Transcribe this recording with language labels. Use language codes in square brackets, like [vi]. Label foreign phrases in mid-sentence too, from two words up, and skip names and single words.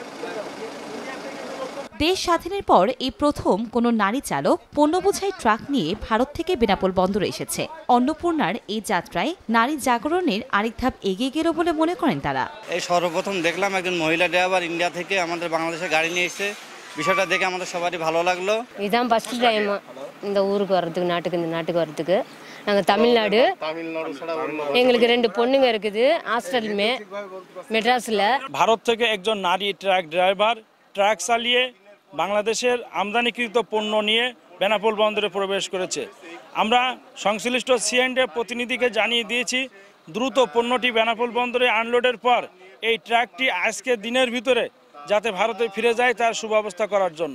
[bn] দেশ স্বাধীনের পর এই প্রথম কোনো নারী চালক পণ্যবোঝাই ট্রাক নিয়ে ভারত থেকে বেনাপোল বন্দরে এসেছে। অন্নপূর্ণার এই যাত্রায় নারী জাগরণের আরেক ধাপ এগিয়ে গেল বলে মনে করেন তারা। এই সর্বপ্রথম দেখলাম একজন মহিলা ড্রাইভার ইন্ডিয়া থেকে আমাদের বাংলাদেশে গাড়ি নিয়ে এসে, বিষয়টা দেখে আমাদের সবারই ভালো লাগলো। [ta] இதான் [en] first time [ta] இந்த ஊருக்கு வரதுக்கு, நாட்டுக்கு வரதுக்கு. நாங்கள் தமிழ்நாடு, எங்களுக்கு 2 பொண்ணுங்க இருக்குது ஹாஸ்டல் மெட்ராஸில்। [bn] ভারত থেকে একজন নারী ট্রাক ড্রাইভার ট্রাক চালিয়ে বাংলাদেশের আমদানিকৃত পণ্য নিয়ে বেনাপোল বন্দরে প্রবেশ করেছে। আমরা সংশ্লিষ্ট সিএনডি প্রতিনিধিকে জানিয়ে দিয়েছি দ্রুত পণ্যটি বেনাপোল বন্দরে আনলোডের পর এই ট্রাকটি আজকে দিনের ভিতরে যাতে ভারতে ফিরে যায় তার সুব্যবস্থা করার জন্য।